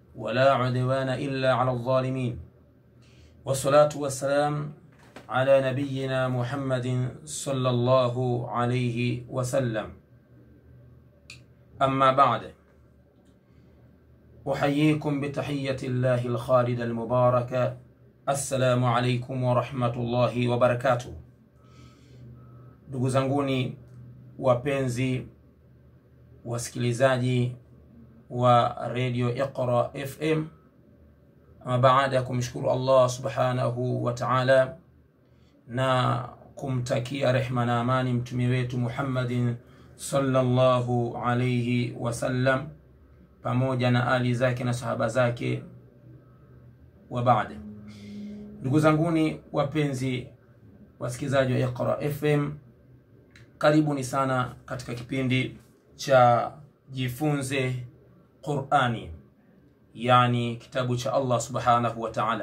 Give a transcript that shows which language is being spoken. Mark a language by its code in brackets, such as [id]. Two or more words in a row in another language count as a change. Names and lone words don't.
[ar] ولا عدوان إلا على الظالمين والصلاة والسلام على نبينا محمد صلى الله عليه وسلم. أما بعد، أحييكم بتحية الله الخالدة المباركة. السلام عليكم ورحمة الله وبركاته. [sw] Ndugu zanguni wapenzi wasikilizaji wa Radio Iqra FM, ama baada ya kumshukuru [ar] الله سبحانه وتعالى [sw] na kumtakia rehma na amani mtume wetu Muhammadin [ar] صلى الله عليه وسلم [sw] pamoja na ali zake na sahaba zake, wa baada, ndugu zanguni wapenzi wasikilizaji wa Iqra FM, karibuni sana katika kipindi cha Jifunze Qur'ani, yani kitabu cha [ar] الله سبحانه وتعالى.